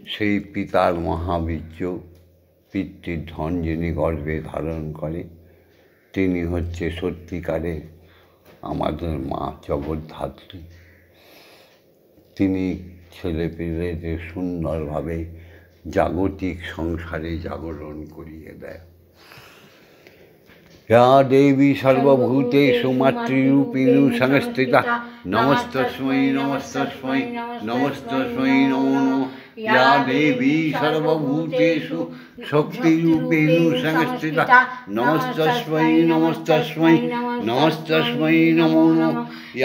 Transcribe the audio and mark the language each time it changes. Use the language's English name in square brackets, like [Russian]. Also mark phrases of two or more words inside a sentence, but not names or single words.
[Bangla] সেই পিতার মহাবীর্য, পিতৃর ধন যিনি গর্ভে ধারণ করে, তিনি হচ্ছে সত্যিকারের আমাদের মা, জগদ্ধাত্রী। তিনি ছেলে পেলেদের সুন্দরভাবে জাগতিক সংসারে জাগরণ করিয়ে দেয়। [Sanskrit] या देवी सर्वभूतेषु मातृरूपिणी संस्थिता नमस्तस्मै नमस्तस्मै नमस्तस्मै नमो नमः। या देवी सर्वभूतेषु शक्तिरूपिणी संस्थिता नमस्तस्मै नमस्तस्मै नमस्तस्मै नमो नमः।